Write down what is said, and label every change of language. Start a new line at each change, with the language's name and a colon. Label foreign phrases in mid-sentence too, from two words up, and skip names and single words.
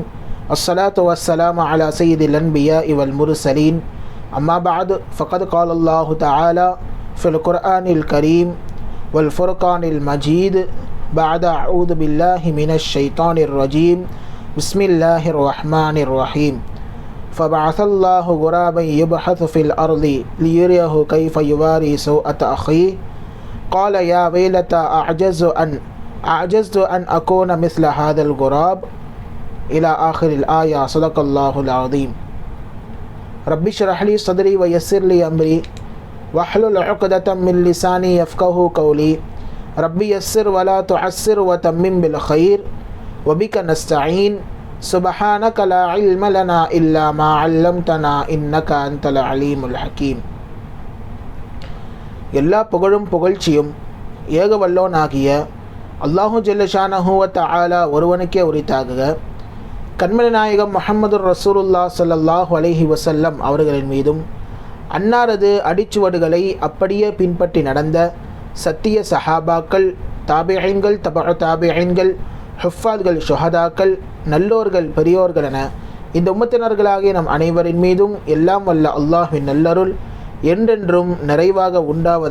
Arabic: الصلاة والسلام على سيد الأنبياء والمرسلين. أما بعد فقد قال الله تعالى في القرآن الكريم والفرقان المجيد بعد أعوذ بالله من الشيطان الرجيم. بسم الله الرحمن الرحيم. فبعث الله غرابا يبحث في الأرض ليريه كيف يواري سوءة أخيه قال يا ويلتى أعجزت أن أكون مثل هذا الغراب إلى آخر الآية. صدق الله العظيم. رب اشرح لي صدري ويسر لي أمري واحلل عقدة من لساني يفقهوا قولي ربي يسر ولا تعسر وتمم بالخير وبك نستعين سبحانك لا علم لنا إلا ما علمتنا إنك أنت العليم الحكيم.
Tamil: எல்லா புகழும் புகழ்ச்சியும் ஏகவல்லோனாகிய அல்லாஹு
Arabic: جل شأنه وتعالى
Tamil: ஒருவனுக்கே உரித்தாகுக. கண்மணி நாயகம் முஹம்மது ரசூலுல்லாஹ்
Arabic: صلى الله عليه وسلم
Tamil: அவர்களின் மீதும் அன்னாரது அடிச்சுவடுகளை அப்படியே பின்பற்றி நடந்த சத்திய சஹாபாக்கள், தாபிஈன்கள், தபஉ தாபிஈன்கள், ஹுஃபாத்கள், ஷுஹதாக்கள், நல்லோர்கள், பெரியோர்கள் என இந்த உம்மத்தினர்களாகிய நம் அனைவரின் மீதும் எல்லாம் வல்ல அல்லாஹ்வின் நல்லருள் என்றென்றும் நிறைவாக உண்டாவது.